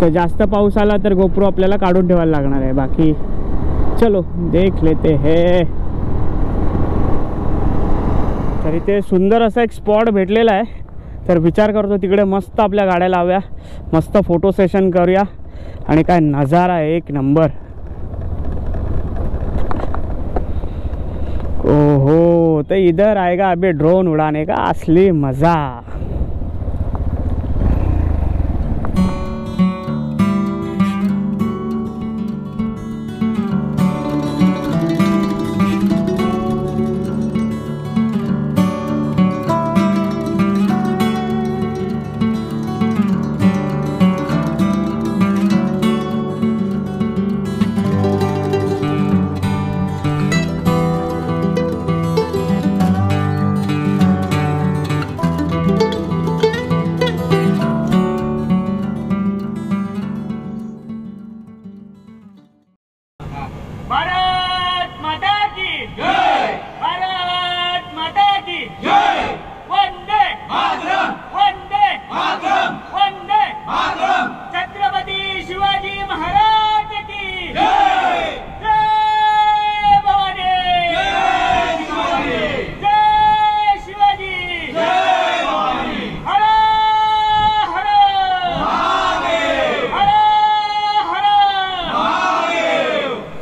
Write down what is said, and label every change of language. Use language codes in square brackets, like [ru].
[mr] तर जास्त पाऊस आला तर गोप्रो आपल्याला काढून ठेवायला लागणार आहे. [hi] बाकी चलो देख लेते हे. [mr] तर इथे सुंदर असा एक स्पॉट भेटलेला आहे. तर विचार करतो तिकडे मस्त आपल्या गाड्या लावूया, मस्त फोटो सेशन करूया. आणि काय नजारा आहे एक नंबर. [hi] ओहो, तो इधर आएगा अभी ड्रोन उड़ाने का असली मजा. भारत माता की जय, भारत माता की जय. वंदे मातरम, वंदे मातरम, वंदे मातरम. छत्रपती शिवाजी महाराज की जय. जय भवानी, जय शिवाजी, जय शिवाजी, जय भवानी. हर हर महादेव, हर हर महादेव.